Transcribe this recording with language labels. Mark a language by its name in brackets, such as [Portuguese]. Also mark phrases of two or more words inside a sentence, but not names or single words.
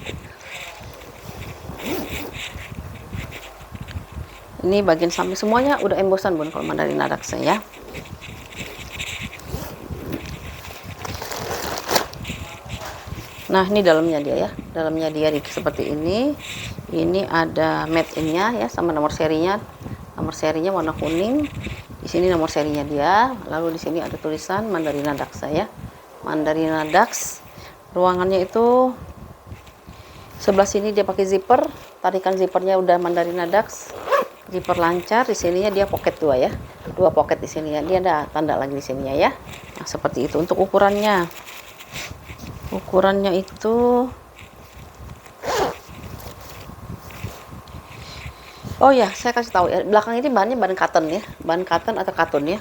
[Indonesian] Ini bagian samping semuanya udah embosan bun kalau Mandarina Dax ya. Nah, ini dalamnya dia ya. Dalamnya dia seperti ini. Ini ada [English] made in- [Indonesian] nya ya sama nomor serinya. Nomor serinya warna kuning. Di sini nomor serinya dia. Lalu di sini ada tulisan Mandarina Dax ya. Mandarina Dax. Ruangannya itu sebelah sini dia pakai zipper. Tarikan zippernya udah Mandarina Dax. Zipper lancar. Di sininya dia pocket 2 ya. 2 pocket di sini ya. Dia ada tanda lagi di sininya ya. Nah, seperti itu untuk ukurannya. Ukurannya itu, oh ya, saya kasih tahu ya, belakang ini bahannya bahan cotton ya, bahan cotton atau katun ya.